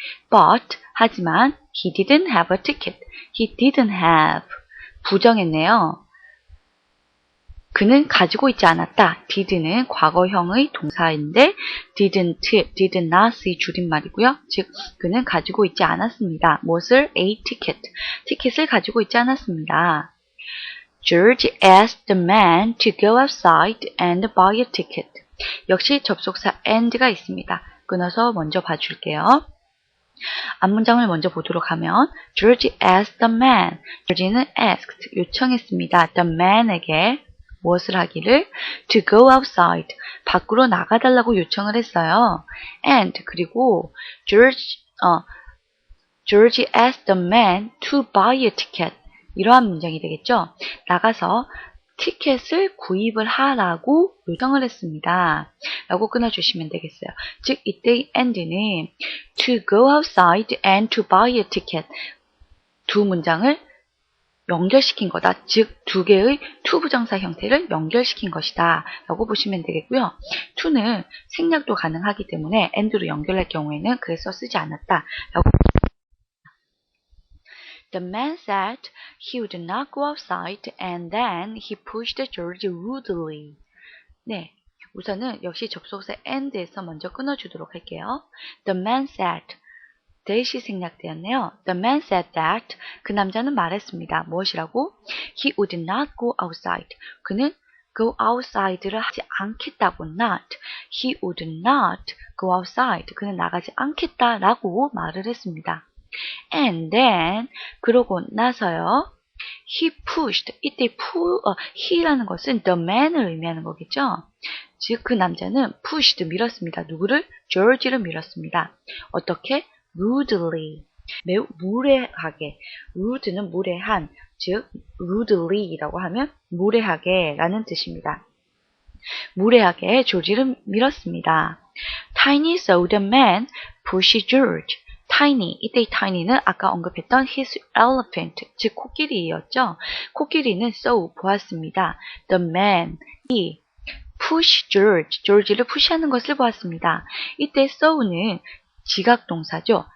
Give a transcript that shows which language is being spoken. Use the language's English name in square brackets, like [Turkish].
[English] But, [Korean] 하지만 [English] he didn't have a ticket. He didn't have, [Korean] 부정했네요. 그는 가지고 있지 않았다. did는 과거형의 동사인데 didn't, did not의 줄임말이고요. 즉 그는 가지고 있지 않았습니다. 무엇을? [English] a ticket. [Korean] 티켓을 가지고 있지 않았습니다. [English] George asked the man to go outside and buy a ticket. [Korean] 역시 접속사 and가 있습니다. 끊어서 먼저 봐줄게요. 앞문장을 먼저 보도록 하면 [English] George asked the man. [Korean] George는 asked, 요청했습니다. The man에게 무엇을 하기를? [English] To go outside. [Korean] 밖으로 나가달라고 요청을 했어요. [English] And [Korean] 그리고 [English] George asked the man to buy a ticket. [Korean] 이러한 문장이 되겠죠. 나가서 티켓을 구입을 하라고 요청을 했습니다. 라고 끊어주시면 되겠어요. 즉 이때의 and는 [English] to go outside and to buy a ticket. [Korean] 두 문장을 연결시킨 거다. 즉 두 개의 to 부정사 형태를 연결시킨 것이다 라고 보시면 되겠고요. to는 생략도 가능하기 때문에 and로 연결할 경우에는 그래서 쓰지 않았다 라고. [English] The man said he would not go outside and then he pushed George rudely. [Korean] 네, 우선은 역시 접속사 and에서 먼저 끊어주도록 할게요. [English] The man said, that [Korean] 이 생략되었네요. [English] The man said that, [Korean] 그 남자는 말했습니다. 무엇이라고? [English] He would not go outside. [Korean] 그는 [English] go outside [Korean] 를 하지 않겠다고 not. [English] He would not go outside. [Korean] 그는 나가지 않겠다라고 말을 했습니다. [English] And then, [Korean] 그러고 나서요. [English] He pushed. [Korean] 이때 he라는 것은 the man을 의미하는 거겠죠. 즉 그 남자는 pushed, 밀었습니다. 누구를? George를 밀었습니다. 어떻게? Rudely. 매우 무례하게. rude는 무례한, 즉 rudely라고 하면 무례하게 라는 뜻입니다. 무례하게 조지를 밀었습니다. [English] Tiny saw the man push George. [Korean] Tiny, 이때의 tiny는 아까 언급했던 his elephant, 즉 코끼리였죠. 코끼리는 saw, 보았습니다. [English] The man, he, push George, [Korean] George를 푸시하는 것을 보았습니다. 이때 saw는 지각 동사죠.